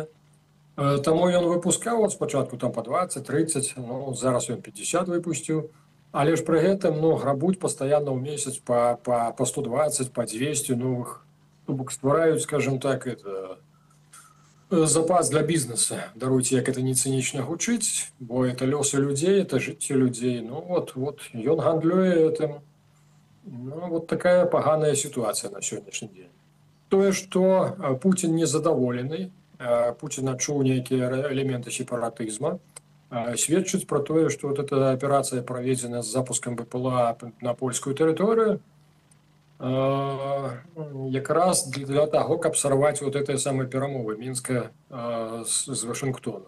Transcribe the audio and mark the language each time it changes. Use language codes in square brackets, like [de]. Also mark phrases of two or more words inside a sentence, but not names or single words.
[be] Таму ён выпускаў спачатку там па 20-30, зараз ён 50 выпусціў, але ж пры гэтым грабуць пастаянна ў месяц па 120, па 200 новых. То бок ствараюць, скажем так, запас для бізнеса. Даруйце, як это не цынічна гучыць, бо это лёсы людзей, это жыццё людзей. Вот ён гандлюе гэтым. Ну, [ru] вот такая поганая ситуация на сегодняшний день. [be] Тое, што Пуцін незадаволены, Пуцін адчуў нейкія элементы сепаратызма, сведчыць пра тое, што вот эта аперацыя праведзена з запускам БПЛА на польскую тэрыторыю, якраз для таго, каб сарваць вот гэтыя самыя перамовы Мінска з Вашынгтонам.